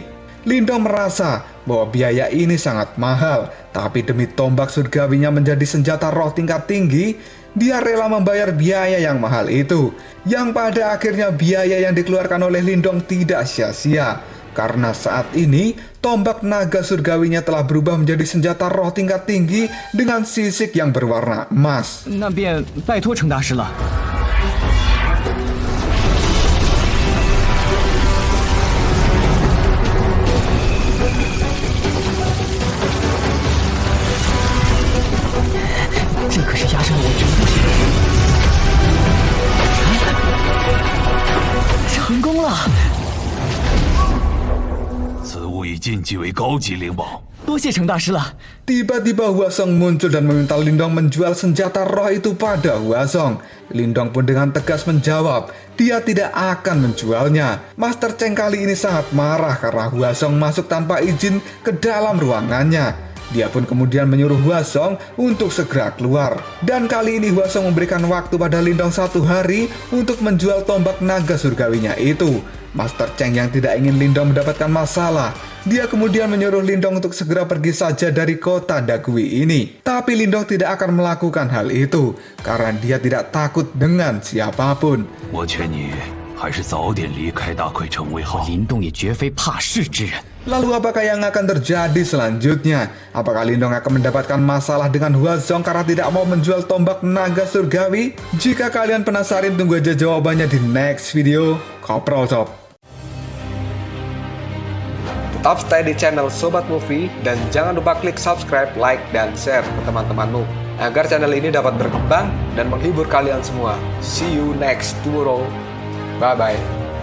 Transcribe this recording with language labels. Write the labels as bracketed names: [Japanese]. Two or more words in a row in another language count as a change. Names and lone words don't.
[Indonesian] Lindong merasa bahwa biaya ini sangat mahal, tapi demi tombak surgawinya menjadi senjata roh tingkat tinggi, dia rela membayar biaya yang mahal itu. Yang pada akhirnya biaya yang dikeluarkan oleh Lindong tidak sia-sia. Karena saat ini, tombak naga surgawinya telah berubah menjadi senjata roh tingkat tinggi dengan sisik yang berwarna emas. [Chinese] 那便拜托程大师了。这可是压上了我绝不行。成功了！此物已晋级为高级灵宝。多谢程大师了。 [Indonesian] Tiba-tiba Huasong muncul dan meminta Lindong menjual senjata roh itu pada Huasong. Lindong pun dengan tegas menjawab, dia tidak akan menjualnya. Master Cheng kali ini sangat marah karena Huasong masuk tanpa izin ke dalam ruangannya. Dia pun kemudian menyuruh Huasong untuk segera keluar. Dan kali ini Huasong memberikan waktu pada Lindong 1 hari untuk menjual tombak naga surgawinya itu. Master Cheng yang tidak ingin Lindong mendapatkan masalah, dia kemudian menyuruh Lindong untuk segera pergi saja dari kota Dagui ini. Tapi Lindong tidak akan melakukan hal itu karena dia tidak takut dengan siapapun. [Chinese] 我劝你还是早点离开大溃城为好。林动也绝非怕事之人。 [Indonesian] Lalu apakah yang akan terjadi selanjutnya? Apakah Lindong akan mendapatkan masalah dengan Huazong karena tidak mau menjual tombak naga surgawi? Jika kalian penasaran, tunggu aja jawabannya di [English] next video. [Indonesian] Koprol Sob. Tetap stay di channel Sobat Movie dan jangan lupa klik subscribe, like, dan share ke teman-temanmu agar channel ini dapat berkembang dan menghibur kalian semua. [English] See you next tomorrow. Bye-bye.